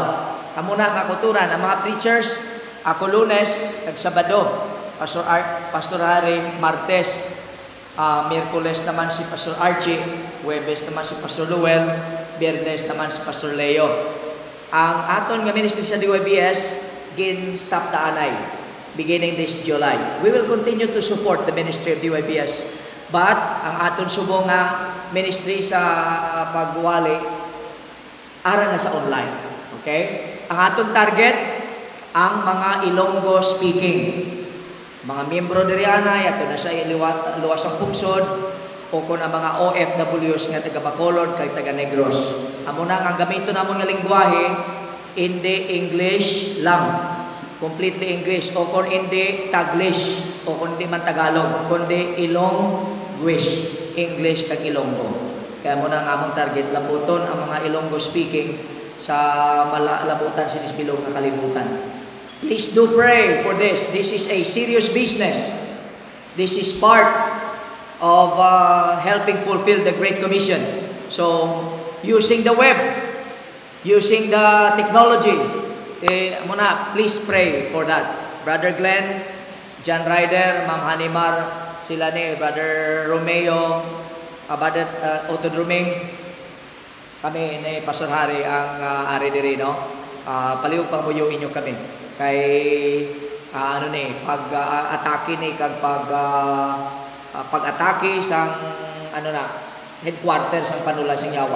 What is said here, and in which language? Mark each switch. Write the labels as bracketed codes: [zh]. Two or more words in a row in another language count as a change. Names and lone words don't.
[hil] Amo na makuturan ang mga preachers, ako Lunes, kag Sabado, Pastor Harry, Martes, Miyerkules naman si Pastor Archie, Huwebes naman si Pastor Luel, Biyernes naman si Pastor Leo. Ang aton nga ministry sa DYBS gin-stop na anay [en] beginning this July. We will continue to support the ministry of DYBS. [hil] But ang aton subong nga ministry sa pagwali ara na sa online. Okay? Ang aton target ang mga Ilonggo speaking. Mga miyembro diri anay ato na sa luwasang pungsod o kun ang mga OFWs nga taga Bacolod kay taga Negros. Amo na ang gamiton namon nga lengguwahe hindi English lang. Completely English o kung hindi Taglish o kung hindi man Tagalog kundi Ilongwish, English kag Ilonggo. Kaya mo na nga among target labuton ang mga Ilonggo speaking sa labutan sinis bilog nga kalibutan. [en] Please do pray for this. This is a serious business. This is part of helping fulfill the Great Commission. So, using the web, using the technology, muna, please pray for that. Brother Glenn, John Ryder, [hil] Ma'am Hanimar, sila ni Brother Romeo, Brother Otto Druming, kami ni Pastor Harry ang ari diri, no? Palihog pang muyuin nyo kami. Kay, pag-atake ni, kag pag-atake sang, headquarters sang panula sang Yawa.